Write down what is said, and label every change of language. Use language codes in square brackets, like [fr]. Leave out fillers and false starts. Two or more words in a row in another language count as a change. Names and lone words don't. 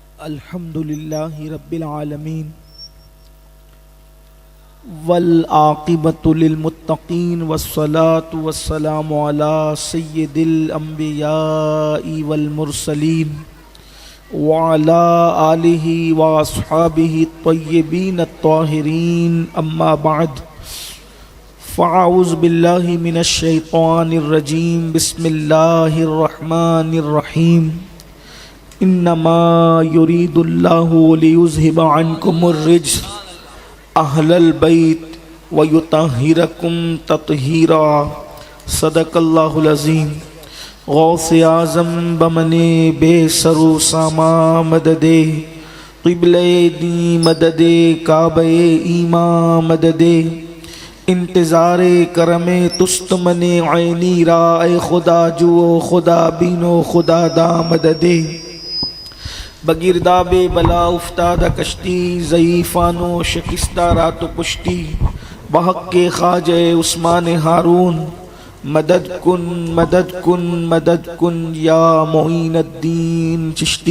[ar] الحمد للہ رب العالمین والعاقبۃ للمتقین والصلاة والسلام علی سید الانبیاء والمرسلین وعلی آلہ واصحابہ الطیبین الطاہرین اما بعد فاعوذ باللہ من الشیطان الرجیم بسم اللہ الرحمن الرحیم انما یرید اللہ لیذہب عنکم الرجس اہل البیت ویطہرکم تطہیرا صدق اللہ العظیم [fa] غوث اعظم بمن بے سر و ساما مدد قبلہ دی مدد کعبہ ایمان مدد انتظار کرم تست من عینی را اے خدا جو خدا بینو خدا دا مدد بگرداب بلا افتادہ کشتی ضعیفان و شکستہ رات و پشتی بحق کے خواجہ عثمان ہارون مدد کن مدد کن مدد کن یا معین الدین چشتی۔